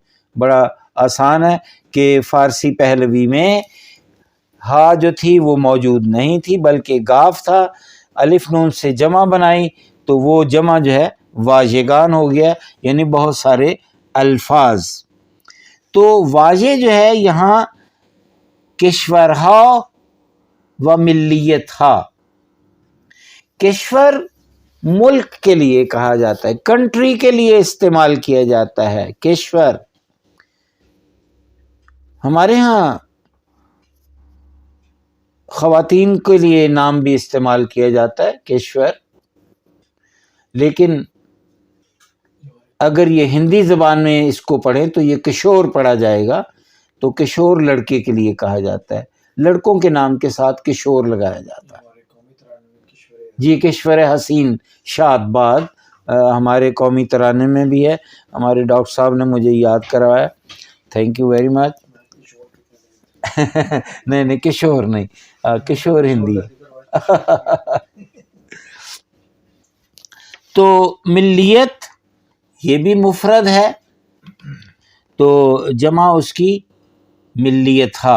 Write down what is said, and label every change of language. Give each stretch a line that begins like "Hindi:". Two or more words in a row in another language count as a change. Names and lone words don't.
Urdu: بڑا آسان ہے کہ فارسی پہلوی میں ہا جو تھی وہ موجود نہیں تھی بلکہ گاف تھا. الف نون سے جمع بنائی تو وہ جمع جو ہے واجگان ہو گیا، یعنی بہت سارے الفاظ. تو واجے جو ہے یہاں
Persian: کشورہا و ملیت ہا.
Urdu: کشور ملک کے لیے کہا جاتا ہے، کنٹری کے لیے استعمال کیا جاتا ہے کشور. ہمارے ہاں خواتین کے لیے نام بھی استعمال کیا جاتا ہے کشور، لیکن اگر یہ ہندی زبان میں اس کو پڑھیں تو یہ کشور پڑھا جائے گا. تو کشور لڑکے کے لیے کہا جاتا ہے، لڑکوں کے نام کے ساتھ کشور لگایا جاتا ہے. جی
Persian: کشور حسین شاد باد
Urdu: ہمارے قومی ترانے میں بھی ہے. ہمارے ڈاکٹر صاحب نے مجھے یاد کروایا،
English: thank you very much.
Urdu: نہیں کشور نہیں، کشور ہندی. تو ملیت یہ بھی مفرد ہے تو جمع اس کی
Persian: ملیت ہا.